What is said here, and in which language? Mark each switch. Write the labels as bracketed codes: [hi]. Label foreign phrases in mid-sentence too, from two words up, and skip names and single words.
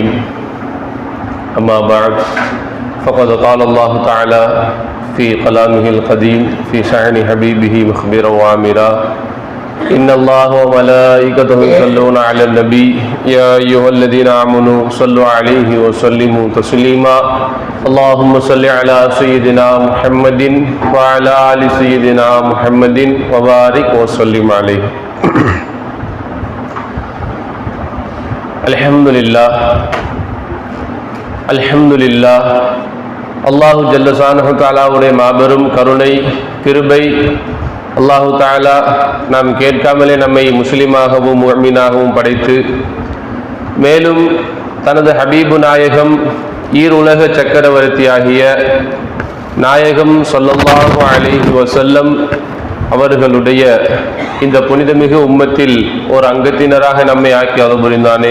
[ar] أما بعد فقد قال الله تعالى في كلامه القديم في شأن حبيبه مخبرا وآمرا إن الله وملائكته يصلون على النبي يا أيها الذين آمنوا صلوا عليه وسلموا تسليما اللهم صل على سيدنا محمد وعلى آل سيدنا محمد وبارك وسلم عليه. [ta] அல்ஹம்துலில்லாஹ் [ar] الله جل شأنه [ta] தஆலாவுடைய மாபெரும் கருணை கிருபை. [ar] الله تعالى [ta] நாம் கேட்காமலே நம்மை முஸ்லிமாகவும் முஃமினாகவும் படைத்து மேலும் தனது ஹபீபு நாயகம் ஈருலக சக்கரவர்த்தியாகிய நாயகம் [ar] صلى الله عليه وسلم [ta] அவர்களுடைய இந்த புனிதமிகு உம்மத்தில் ஒரு அங்கத்தினராக நம்மை ஆக்கி அருள் புரிந்தானே.